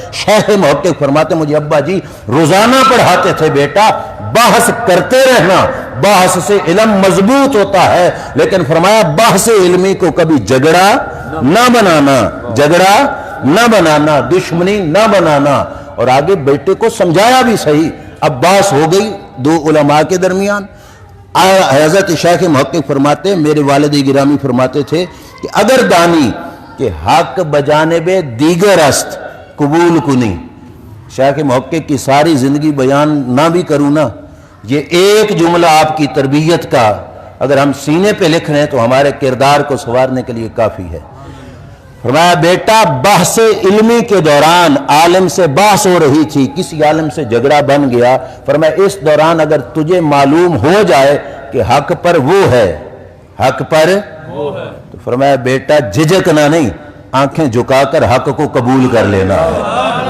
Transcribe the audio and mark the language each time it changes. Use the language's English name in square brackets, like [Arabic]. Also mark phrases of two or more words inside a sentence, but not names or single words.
[Urdu] شیخ محقق فرماتے مجھے ابا جی روزانہ پڑھاتے تھے بیٹا بحث کرتے رہنا، بحث سے علم مضبوط ہوتا ہے، لیکن فرمایا بحث علمی کو کبھی جھگڑا نہ بنانا، جھگڑا نہ بنانا، دشمنی نہ بنانا۔ اور آگے بیٹے کو سمجھایا بھی صحیح۔ اب بحث ہو گئی 2 علماء کے درمیان۔ حضرت شیخ محقق فرماتے میرے والد گرامی فرماتے تھے کہ [Persian] اگر دانی کہ حق بجانب دیگر است قبول کنی۔ [Urdu] شیخ محقق کی ساری زندگی بیان نہ بھی کروں نا، یہ ایک جملہ آپ کی تربیت کا اگر ہم سینے پہ لکھ رہے ہیں تو ہمارے کردار کو سنوارنے کے لیے کافی ہے۔ فرمایا بیٹا بحث علمی کے دوران عالم سے بحث ہو رہی تھی، کسی عالم سے جھگڑا بن گیا، فرمایا اس دوران اگر تجھے معلوم ہو جائے کہ حق پر وہ ہے، حق پر وہ ہے، تو فرمایا بیٹا جھجکنا نہیں، آنکھیں جھکا کر حق کو قبول کر لینا ہے۔